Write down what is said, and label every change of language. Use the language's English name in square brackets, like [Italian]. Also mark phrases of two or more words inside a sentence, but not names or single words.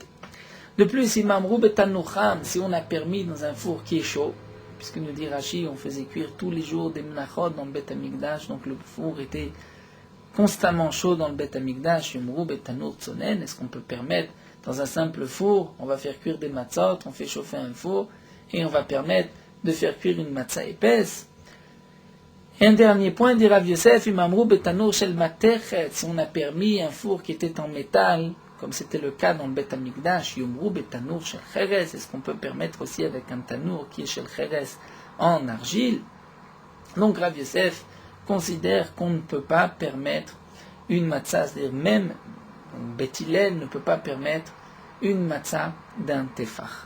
[French] De plus, [Hebrew] אם אמרו בתנור חם, [French] si on a permis dans un four qui est chaud, puisque nous dit Rashi, on faisait cuire tous les jours des mnachot dans le Bet Hamikdash, donc le four était constamment chaud dans le Bet Hamikdash. [Hebrew] יאמרו בתנור צונן, [French] est-ce qu'on peut permettre dans un simple four, on va faire cuire des matzot, on fait chauffer un four, et on va permettre de faire cuire une matzah épaisse? Et un dernier point, dit Rav Yosef, [Hebrew] אם אמרו בתנור של מתכת, [French] si on a permis un four qui était en métal, comme c'était le cas dans le Bet Hamikdash, [Hebrew] יאמרו בתנור של חרס, [French] est-ce qu'on peut permettre aussi avec un tanour qui est [Hebrew] של חרס [French] en argile? Donc Rav Yosef considère qu'on ne peut pas permettre une matzah, c'est-à-dire même Bet Hillel ne peut pas permettre une matzah d'un tefar.